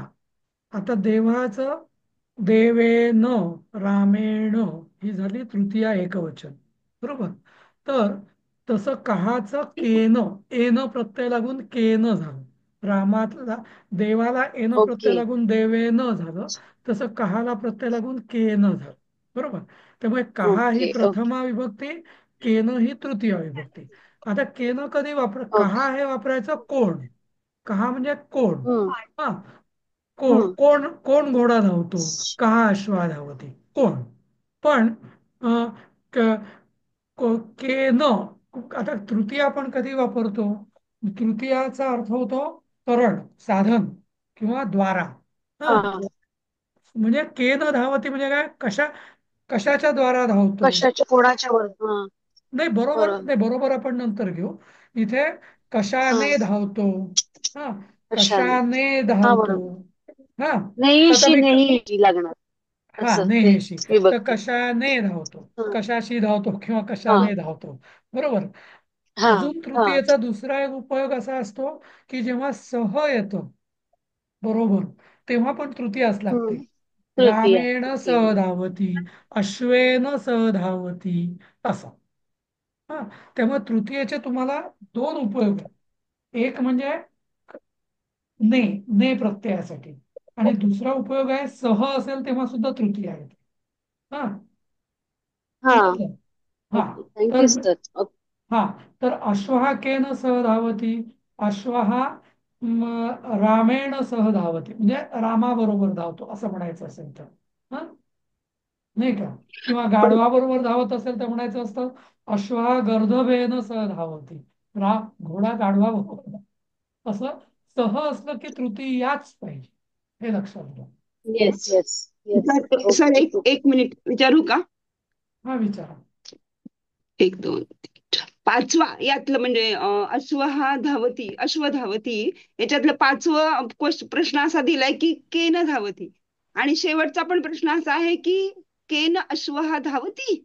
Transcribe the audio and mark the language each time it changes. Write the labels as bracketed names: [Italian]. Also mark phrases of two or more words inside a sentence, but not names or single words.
[Marathi] आता देवाचं [Sanskrit] देवेन रामेण [Marathi] ही झाली तृतीया एकवचन, बरोबर. तर तसं कहाचं केन एन प्रत्यय लागून केन झालं. रामातला देवाला एन प्रत्यय ओके. लागून देवेन झालं. तसं कहाला प्रत्यय लागून केन झालं, बरोबर. त्यामुळे कहा ही ओके. ओके. प्रथमा विभक्ती, केन ही तृतीया विभक्ती. आता केन कधी ओके. कहा हे वापरायचं कोण. कहा म्हणजे कोण. हम्म. हा कोण हम्म. कोण कोण घोडा धावतो, [Sanskrit] कहा अश्वा धावती, [Marathi] कोण. पण अं, क- के न आता तृतीया आपण कधी वापरतो? तृतीयाचा अर्थ होतो करण, साधन किंवा द्वारा. हा हा. म्हणजे [Sanskrit] के न धावती [Marathi] म्हणजे काय, कशाच्या द्वारा धावतो. कशाच्या कोणाच्या वर? हा. नाही बरोबर, बरोबर. नाही बरोबर आपण नंतर घेऊ. इथे हा. कशाने धावतो. हा कशाने? कशाने हा धावतो. बरोबर. हा आता नेहीशी मी नेही लागणार. हा असं ते नेहेशी. तर विभक्ती. कशाने धावतो, हा. कशाशी धावतो किंवा हा. कशाने धावतो, बरोबर. हा. अजून हा. तृतीयेचा दुसरा एक उपयोग असा असतो की जेव्हा सह येतं बरोबर, तेव्हा पण तृतीयाच लागते. हम्म. तृतीया. रामेण ओके. [Sanskrit] सह धावती, अश्वेन सह धावती, [Marathi] असं. हा त्यामुळे तृतीयेचे तुम्हाला दोन उपयोग आहेत. एक म्हणजे ने ने प्रत्ययासाठी, आणि दुसरा उपयोग आहे सह असेल तेव्हा सुद्धा तृतीय आहे. हा हा. समजलं? हा ओके. थँक्यू तर सर. ओके. हा तर [Sanskrit] अश्वः केन सह धावती, अश्वः रामेण सह धावती [Marathi] म्हणजे रामाबरोबर धावतो असं म्हणायचं असेल तर. हा नाही का, किंवा पण गाढवाबरोबर धावत असेल तर म्हणायचं असतं [Sanskrit] अश्वः गर्दभेन सह धावती, [Marathi] घोडा गाढवाबरोबर. असं सह असलं की तृतीय याच पाहिजे, हे लक्षात घ्या. [English] yes yes yes. [Marathi] सर ओके एक ओके. एक मिनिट विचारू का? हा विचारा. एक दोन तीन. पाचवा यातलं म्हणजे अश्व धावती याच्यातलं पाचवं प्रश्न असा दिलाय की [Sanskrit] केन धावती, [Marathi] आणि शेवटचा पण प्रश्न असा आहे की [Sanskrit] केन अश्वहा धावती.